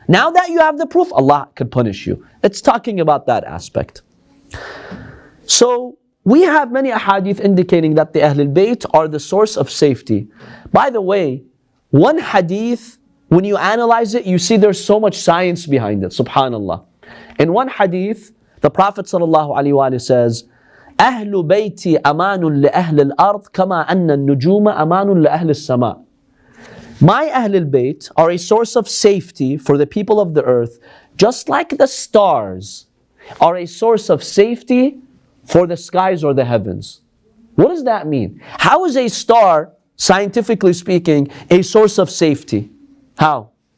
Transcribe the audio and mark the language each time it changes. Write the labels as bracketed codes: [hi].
[en] Now that you have the proof, Allah could punish you. It's talking about that aspect. So we have many ahadith indicating that the Ahlulbayt are the source of safety. By the way, one hadith, when you analyze it, you see there's so much science behind it, subhanallah. In one hadith, the Prophet ﷺ says, [ar] أهل بيتي أمان لأهل الأرض كما أن النجوم أمان لأهل السماء. [en] My Ahlulbayt are a source of safety for the people of the earth, just like the stars are a source of safety for the skies or the heavens. What does that mean? How is a star, scientifically speaking, a source of safety? How?